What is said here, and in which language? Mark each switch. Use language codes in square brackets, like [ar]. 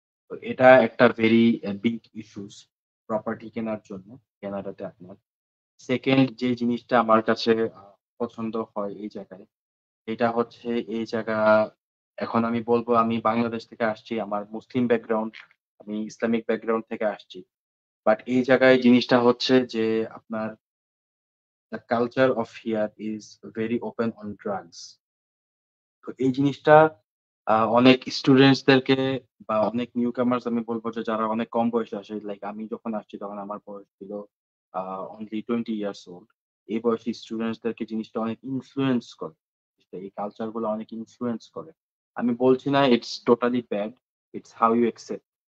[bn] তো এটা একটা ভেরি বিগ ইস্যুস প্রপার্টি কেনার জন্য কানাডাতে আপনার। সেকেন্ড যে জিনিসটা আমার কাছে পছন্দ হয় এই জায়গায়, এটা হচ্ছে এই জায়গা এখন আমি বলব আমি বাংলাদেশ থেকে আসছি। আমার মুসলিম ব্যাকগ্রাউন্ড, আমি ইসলামিক ব্যাকগ্রাউন্ড থেকে আসছি। [en] but [bn] এই জায়গায় জিনিসটা হচ্ছে যে আপনার [en] the culture of here is very open on drugs. [bn] তো এই জিনিসটা অনেক স্টুডেন্টস দেরকে বা অনেক নিউ কামার্স আমি বলব যে যারা অনেক কম বয়সে আসে লাইক আমি যখন আসছি তখন আমার বয়স ছিল অনলি 20 ইয়ার্স ওল্ড। এই বয়সী স্টুডেন্টস দেরকে জিনিসটা অনেক ইনফ্লুয়েন্স করে। এই কালচার গুলো অনেক ইনফ্লুয়েন্স করে। আমি বলছি না it's totally bad. [en] It's how you accept.